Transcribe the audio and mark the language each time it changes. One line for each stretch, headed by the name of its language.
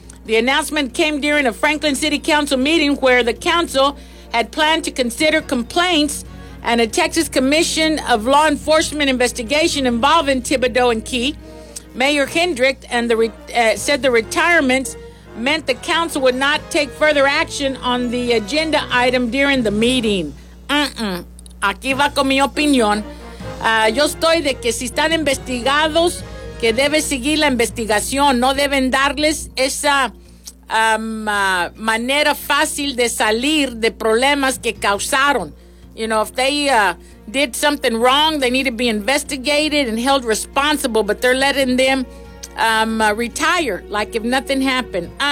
English: The announcement came during a Franklin City Council meeting where the council had planned to consider complaints and a Texas Commission of Law Enforcement investigation involving Thibodeau and Key. Mayor Kendrick and the said the retirements meant the council would not take further action on the agenda item during the meeting.
Spanish: Aquí va con mi opinión. Yo estoy de que si están investigados, que debe seguir la investigación. No deben darles esa manera fácil de salir de problemas que causaron.
English: You know, if they did something wrong, they need to be investigated and held responsible, but they're letting them retire like if nothing happened.